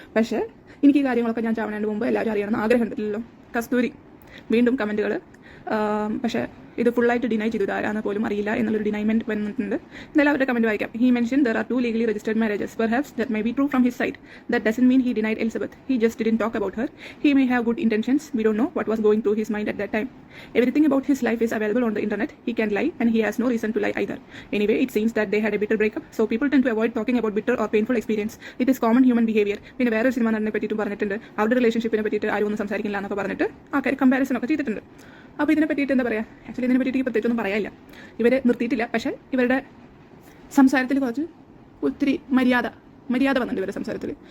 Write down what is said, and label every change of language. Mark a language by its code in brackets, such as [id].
[ml] പക്ഷേ എനിക്ക് ഈ കാര്യങ്ങളൊക്കെ ഞാൻ ചാവണേന് മുമ്പ് എല്ലാവരും അറിയണമെന്ന് ആഗ്രഹമുണ്ടല്ലോ. കസ്തൂരി വീണ്ടും കമൻറ്റുകൾ, പക്ഷേ ഇത് ഫുള്ളായിട്ട് ഡിനൈ ചെയ്തു, ആരാന്ന് പോലും അറിയില്ല എന്നുള്ളൊരു ഡിനൈമെന്റ് വന്നിട്ടുണ്ട്. എന്തായാലും അവരുടെ കമന്റ് വായിക്കാം. [en] He mention there are 2 legally registered marriages. Perhaps that may be true from his side. That doesn't mean he denied Elizabeth. He just didn't talk about her. He may have good intentions. We don't know what was going through his mind at that time. Everything about his life is available on the internet. He can lie and he has no reason to lie either. Anyway, it seems that they had a bitter breakup. So people tend to avoid talking about bitter or painful experience. It is common human behavior. [ml] പിന്നെ വേറൊരു cinema നടനെ പറ്റിയിട്ടും പറഞ്ഞിട്ടുണ്ട്, അവരുടെ റിലേഷൻഷിപ്പിനെ പറ്റിയിട്ട് ആരും ഒന്നും സംസാരിക്കില്ല എന്നൊക്കെ പറഞ്ഞിട്ട് ആൾക്കാർ കമ്പാരിസൺ ഒക്കെ ചെയ്തിട്ടുണ്ട്. അപ്പോൾ ഇതിനെ പറ്റിയിട്ട് എന്താ പറയുക, ആക്ച്വലി ഇതിനെ പറ്റിയിട്ട് പ്രത്യേകിച്ചൊന്നും പറയാനില്ല. ഇവർ നിർത്തിയിട്ടില്ല, പക്ഷേ ഇവരുടെ സംസാരത്തിൽ കുറച്ച് ഒത്തിരി മര്യാദ വന്നിട്ടുണ്ട് ഇവരുടെ സംസാരത്തിൽ.